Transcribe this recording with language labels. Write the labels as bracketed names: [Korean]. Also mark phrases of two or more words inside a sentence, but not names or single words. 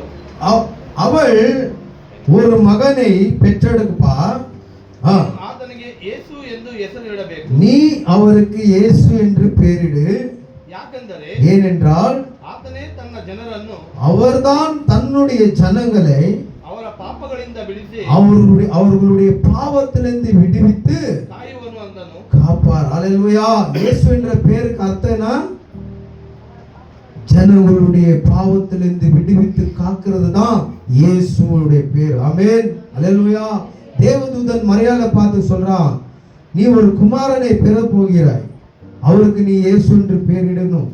[Tamil] அவள் ஒரு மகனை பெற்றெடுப்பா, [Kannada] ಆತನಿಗೆ ಯೇಸು ಎಂದು ಹೆಸರಿಡಬೇಕು. [Tamil] நீ அவருக்கு இயேசு என்று பெயரிடு. [Kannada] ಯಾಕೆಂದರೆ [Tamil] ஏனென்றால் [Kannada] ಆತನೇ ತನ್ನ ಜನರನ್ನು, [Tamil] அவர்தான் தன்னுடைய ஜனங்களை [Kannada] ಅವರ ಪಾಪಗಳಿಂದ ಬಿಡಿಸಿ [Tamil] அவர்களுடைய பாவத்திலிருந்து விடுவித்து [Kannada] ಕಾಯುವನು ಅಂದನು. [Tamil] காப்பார். அல்லேலூயா. இயேசு என்ற பெயருக்கு அர்த்தம் என்ன? ஜனங்களுடைய பாவத்திலிருந்து விடுவித்து காக்கிறது தான் இயேசுவுடைய பேர். ஆமென். அல்லேலூயா. தேவதூதன் மரியாதை பார்த்து சொல்றான், நீ ஒரு குமாரனை பெற போகிறாய், அவருக்கு நீ இயேசு என்று பெயரிடணும்.